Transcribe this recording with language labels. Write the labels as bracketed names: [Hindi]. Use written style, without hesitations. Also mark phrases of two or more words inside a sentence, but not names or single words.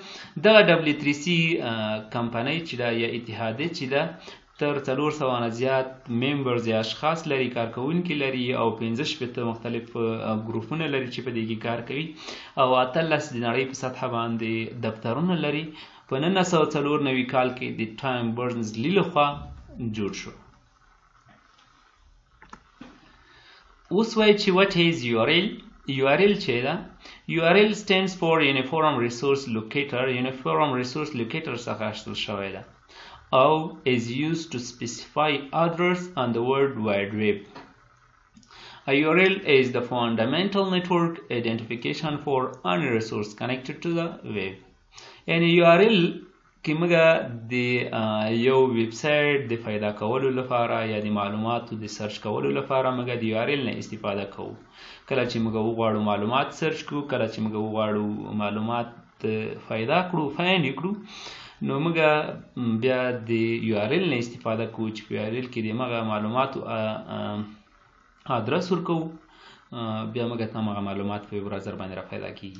[Pashto] دغه W3C کمپنۍ چې ده یا اتحادیه چې ده تر 400 نه زیات ممبرز یا اشخاص لري، کارکوونکي لري او 65 مختلف ګروپونه لري چې په دې کې کار کوي او 18 د نړۍ په سطحه باندې دفترونه لري. په 1994 کال کې د ټایم برنز-لی لخوا جوړ شو. اوس وایي چې [English] what is URL. URL [Pashto] چې ده [English] URL stands for Uniform Resource Locator. Uniform Resource Locator [Pashto] څخه اخیستل شوی ده او [English] is used to specify address on the World Wide Web. A URL is the fundamental network identification for any resource connected to the web. [Pashto] یعنی URL کې موږ د یو ویب سایټ د پیدا کولو لپاره یا د معلوماتو د سرچ کولو لپاره موږ د URL نه استفاده کوو. کله چې موږ وغواړو معلومات سرچ کړو، کله چې موږ وغواړو معلومات پیدا کړو، فایند کړو، نو موږ بیا د URL نه استفاده کوو چې په URL کې د هغه معلوماتو ادرس ورکوو، بیا موږ ته هغه معلومات په براوزر باندې را پیدا کیږي.